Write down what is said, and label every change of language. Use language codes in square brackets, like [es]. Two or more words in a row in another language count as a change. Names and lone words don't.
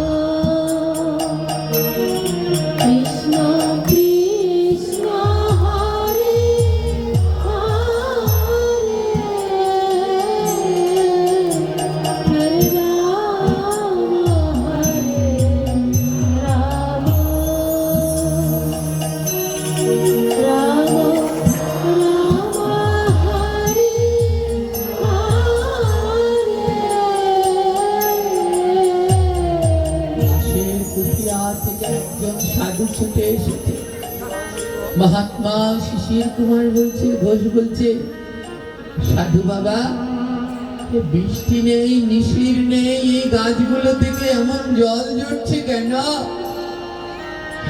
[sa] कृष्ण कृष्ण हरे हरे हरे राम हरे राम, [bn] দাসের কুঠিয়া থেকে একজন সাধু ছুটে এসেছে। মহাত্মা শিশির কুমার বলছে, ঘোষ বলছে, সাধু বাবা, এ বৃষ্টি নেই, নিশির নেই, এই গাছগুলো থেকে এমন জল ঝরছে কেন?